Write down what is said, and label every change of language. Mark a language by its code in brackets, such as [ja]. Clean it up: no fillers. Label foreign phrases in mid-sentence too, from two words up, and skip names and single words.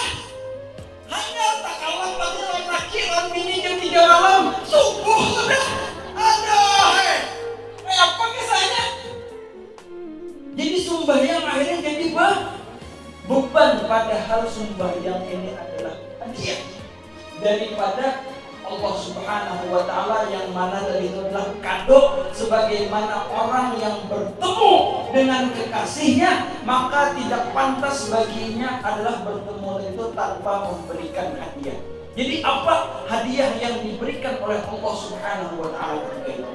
[id] Hanya tak kalah pada takbiran mini jam 3 malam subuh sudah. Ada apa kisahnya? Jadi sembahyang akhirnya jadi beban, padahal sembahyang ini adalah hadiah daripada Allah [ar] سبحانه وتعالى, [id] yang mana dari itu adalah kado. Sebagaimana orang yang bertemu dengan kekasihnya, maka tidak pantas baginya adalah bertemu itu tanpa memberikan hadiah. Jadi apa hadiah yang diberikan oleh Allah [ar] سبحانه وتعالى [id] ketika itu?